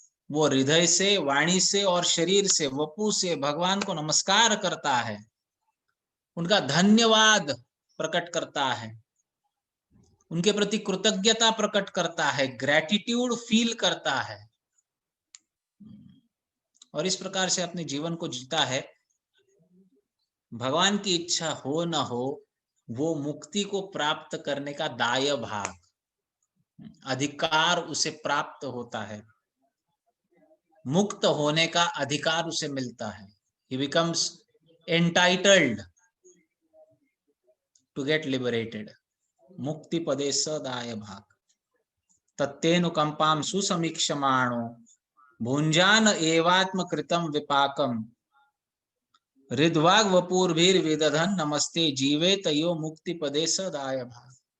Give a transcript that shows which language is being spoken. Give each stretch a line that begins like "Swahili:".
Hindi: वो हृदय से, वाणी से और शरीर से, वपु से भगवान को नमस्कार करता है, उनका धन्यवाद प्रकट करता है, उनके प्रति कृतज्ञता प्रकट करता है,
English: gratitude feel
Hindi: करता है, और इस प्रकार से अपने जीवन को जीता है। भगवान की इच्छा हो न हो, वो मुक्ति को प्राप्त करने का दाय भाग, अधिकार उसे प्राप्त होता है, मुक्त होने का अधिकार उसे मिलता है।
English: He becomes entitled to get liberated.
Sanskrit: मुक्ति पदे सदाय भाग। तत्तेनुकंपाम सुसमीक्षमाणो भुंजान एवात्म कृतम विपाकम हृद्वाग वपूर्भिर विदधन नमस्ते जीवे तयो मुक्ति पदे सदाय भाग।